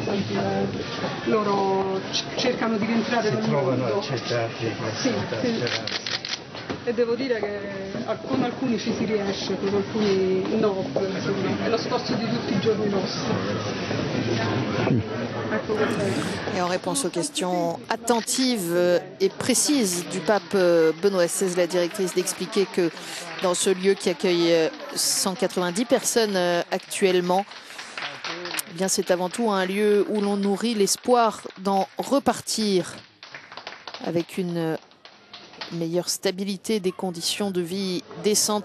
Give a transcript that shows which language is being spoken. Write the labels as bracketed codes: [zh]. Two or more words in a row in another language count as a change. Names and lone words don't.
[it] Loro cercano di rientrare nel Trovano mondo. accettati. Sì. E devo dire che con alcuni ci si riesce, con alcuni no, insomma, è lo sforzo di tutti i giorni nostri. Ecco questo è. [fr] Et en réponse aux questions attentives et précises du pape Benoît XVI, la directrice d'expliquer que dans ce lieu qui accueille 190 personnes actuellement, eh bien c'est avant tout un lieu où l'on nourrit l'espoir d'en repartir avec une meilleure stabilité, des conditions de vie décentes.